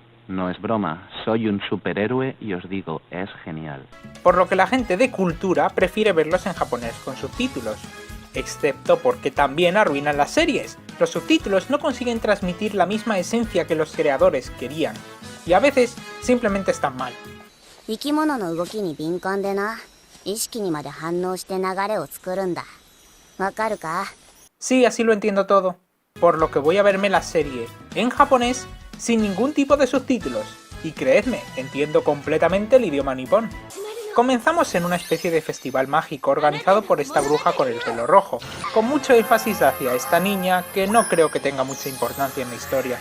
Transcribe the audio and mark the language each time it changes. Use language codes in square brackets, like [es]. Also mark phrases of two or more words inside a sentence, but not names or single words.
[es] No es broma, soy un superhéroe y os digo, es genial. Por lo que la gente de cultura prefiere verlos en japonés con subtítulos. Excepto porque también arruinan las series. Los subtítulos no consiguen transmitir la misma esencia que los creadores querían. Y a veces simplemente están mal. [ja] 生き物の動きに敏感でな、意識にまで反応して流れを作るんだ。わかるか? [es] Sí, así lo entiendo todo. Por lo que voy a verme la serie en japonés sin ningún tipo de subtítulos. Y creedme, entiendo completamente el idioma nipón. Comenzamos en una especie de festival mágico organizado por esta bruja con el pelo rojo, con mucho énfasis hacia esta niña que no creo que tenga mucha importancia en la historia.